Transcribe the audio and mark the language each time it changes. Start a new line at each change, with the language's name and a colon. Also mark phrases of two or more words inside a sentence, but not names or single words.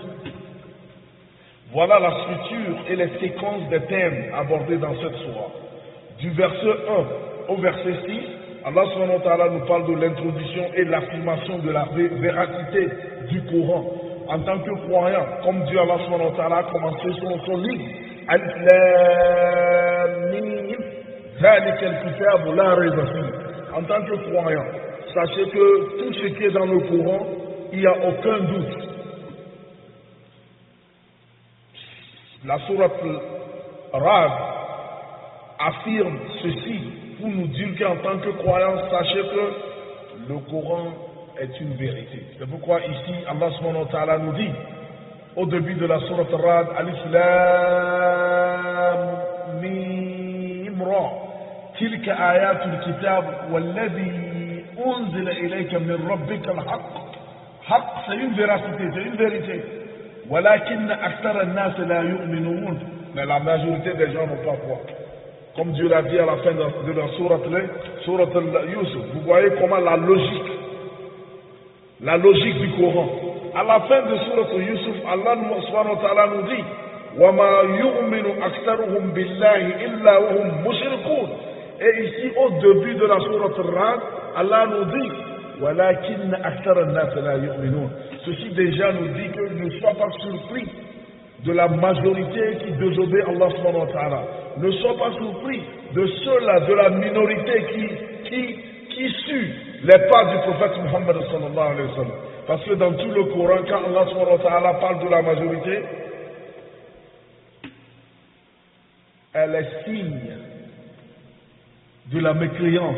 French: Voilà la structure et les séquences des thèmes abordés dans cette surah. Du verset 1 au verset 6, Allah
Arabic: سبحانه وتعالى
French: nous parle de l'introduction et l'affirmation de la véracité du Coran en tant que croyant, comme Dieu Allah
Arabic: سبحانه وتعالى
French: a commencé son livre.
Arabic: الم ذلك الكتاب لا ريب فيه.
French: En tant que croyant, sachez que tout ce qui est dans le Coran, il n'y a aucun doute. La sourate Ra'd affirme ceci pour nous dire qu'en tant que croyants, sachez que le Coran est une vérité. C'est pourquoi ici, Allah
Arabic: سبحانه وتعالى
French: nous dit, au début de la sourate Ra'd,
Arabic: المر تلك آيات الكتاب والذي أنزل إليك من ربك الحق.
French: Haq, c'est une véracité, c'est une vérité.
Arabic: ولكن أكثر الناس لا يؤمنون.
French: Mais la majorité des gens n'ont pas foi. Comme Dieu l'a dit à la fin de la sourate Yusuf, vous voyez comment la logique du Coran. À la fin de sourate Yusuf, Allah
Arabic: سبحانه وتعالى
French: nous dit
Arabic: وَمَا يُؤْمِنُ أَكْثَرُهُمْ بِاللَّهِ إِلَّا وَهُمْ مُشْرِكُونَ.
French: Et ici, au début de la sourate Ra'd, Allah nous dit
Arabic: وَلَكِنَّ أَكْثَرَ النَّاسِ لَا يُؤْمِنُونَ.
French: Ceci déjà nous dit que ne sois pas surpris de la majorité qui désobéit Allah
Arabic: سبحانه وتعالى.
French: Ne sois pas surpris de ceux-là, de la minorité qui suit les pas du prophète Muhammad
Arabic: صلى الله عليه وسلم.
French: Parce que dans tout le Coran, quand Allah
Arabic: سبحانه وتعالى
French: parle de la majorité, elle est signe de la mécréance.